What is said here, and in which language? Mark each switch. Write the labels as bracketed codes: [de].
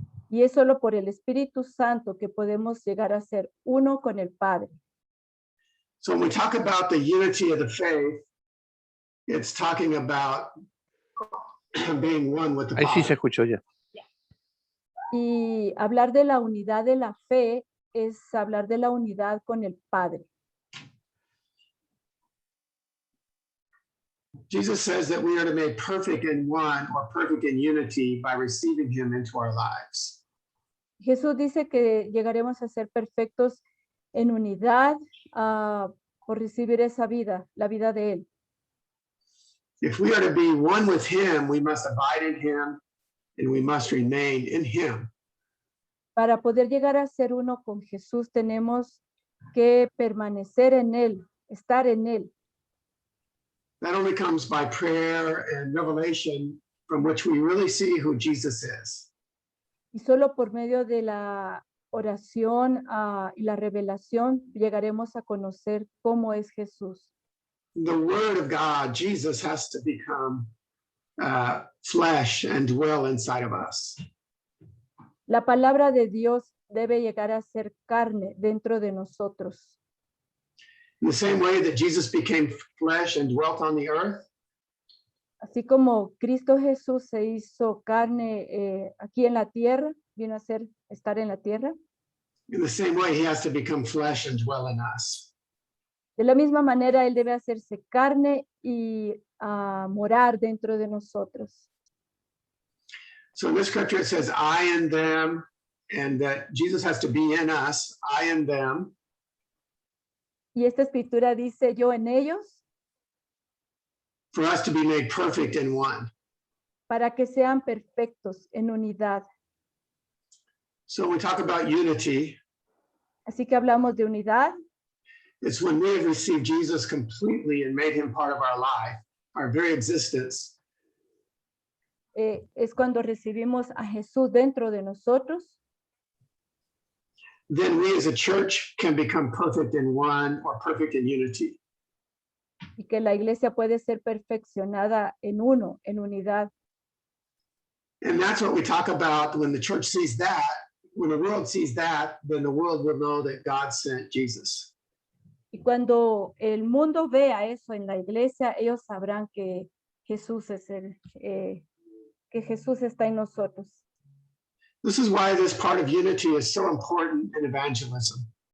[es] Y es solo por el Espíritu Santo que podemos llegar a ser uno con el Padre. [en] So when we talk about the unity of the faith, it's talking about being one with the [es] Ahí sí se [en] Father. [es] escuchó ya. Y hablar de la unidad de la fe es hablar de la unidad con el Padre. [en] Jesus says that we are to be made perfect in one or perfect in unity by receiving him into our lives. [es] Jesús dice que llegaremos a ser perfectos en unidad por recibir esa vida, la vida de Él. [en] If we are to be one with him, we must abide in him and we must remain in him. [es] Para poder llegar a ser uno con Jesús, tenemos que permanecer en Él, estar en Él. [en] That only comes by prayer and revelation from which we really see who Jesus is. [es] Y solo por medio de la oración y la revelación llegaremos a conocer cómo es Jesús. [en] The word of God, Jesus, has to become flesh and dwell inside of us. [es] La palabra de Dios debe llegar a ser carne dentro de nosotros. [en] In the same way that Jesus became flesh and dwelt on the earth, [es] Así como Cristo Jesús se hizo carne aquí en la tierra, vino a estar en la tierra. [en] in the same way, he has to become flesh and dwell in us. [es] De la misma manera, Él debe hacerse carne y morar dentro de nosotros. [en] So in this scripture, it says, I and them, and that Jesus has to be in us, I and them. [es] Y esta escritura dice, yo en ellos, [en] For us to be made perfect in one. [es] para que sean perfectos en unidad. [en] So when we talk about unity, [es] Así que hablamos de unidad. [en] it's when we have received Jesus completely and made him part of our life, our very existence. [es] es cuando recibimos a Jesús dentro de nosotros, [en] then we as a church can become perfect in one or perfect in unity. [es] y que la iglesia puede ser perfeccionada en uno, en unidad. [en] And that's what we talk about when the church sees that. When the world sees that, then the world will know that God sent Jesus. [es] Y cuando el mundo vea eso en la iglesia, ellos sabrán que Jesús es que Jesús está en nosotros. [en] This is why this part of unity is so important in evangelism.